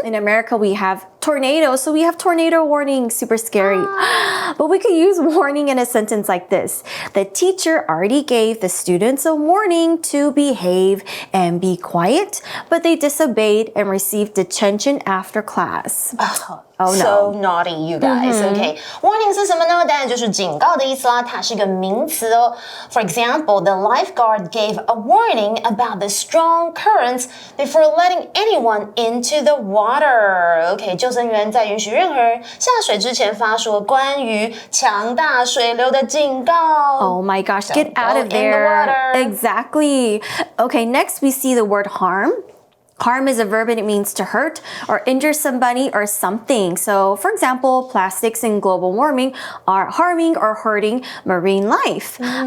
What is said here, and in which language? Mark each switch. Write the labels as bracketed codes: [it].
[en] In America, we have tornadoes, so we have tornado warning, super scary. But we could use warning in a sentence like this. The teacher already gave the students a warning to behave and be quiet, but they disobeyed and received detention after class. Oh no. So naughty, you guys. Okay. [zh] Warning 是什么呢？当然就是警告的意思啦，它是一个名词哦。 [en] For example, the lifeguard gave a warning about the strong currents before letting anyone into the water. [zh] Okay, 救生员在允许任何人下水之前发出关于强大水流的警告。 [en] Oh my gosh, get out of there. In the water. Exactly. Okay, next we see the word harm. Harm is a verb and it means to hurt or injure somebody or something. So, for example, plastics and global warming are harming or hurting marine life.